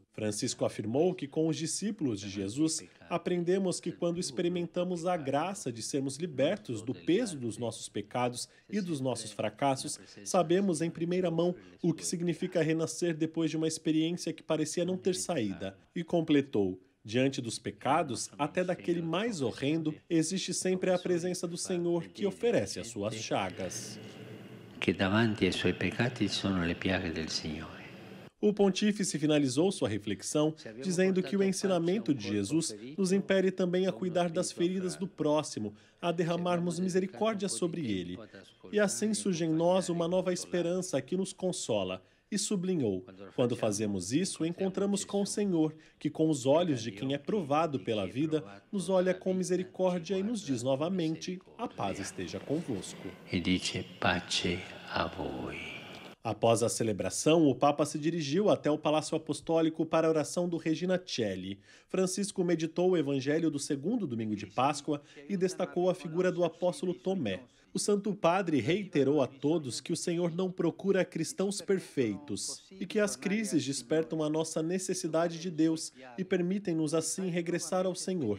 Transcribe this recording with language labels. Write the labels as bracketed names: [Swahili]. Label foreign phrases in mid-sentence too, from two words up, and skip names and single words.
[Portuguese] Francisco afirmou que com os discípulos de Jesus, aprendemos que quando experimentamos a graça de sermos libertos do peso dos nossos pecados e dos nossos fracassos, sabemos em primeira mão o que significa renascer depois de uma experiência que parecia não ter saída. E completou: diante dos pecados, até daquele mais horrendo, existe sempre a presença do Senhor que oferece as suas chagas. [Italian] Que davanti ai suoi peccati sono le piaghe del Signore. [Portuguese] O pontífice finalizou sua reflexão dizendo que o ensinamento de Jesus nos impele também a cuidar das feridas do próximo, a derramarmos misericórdia sobre ele. E assim surge em nós uma nova esperança que nos consola. E sublinhou: quando fazemos isso, encontramos com o Senhor, que com os olhos de quem é provado pela vida, nos olha com misericórdia e nos diz novamente: a paz esteja convosco. [Italian] E dice pace a voi. [Portuguese] Após a celebração, o Papa se dirigiu até o Palácio Apostólico para a oração do Regina Coeli. Francisco meditou o Evangelho do 2º domingo de Páscoa e destacou a figura do apóstolo Tomé. O Santo Padre reiterou a todos que o Senhor não procura cristãos perfeitos e que as crises despertam a nossa necessidade de Deus e permitem-nos assim regressar ao Senhor.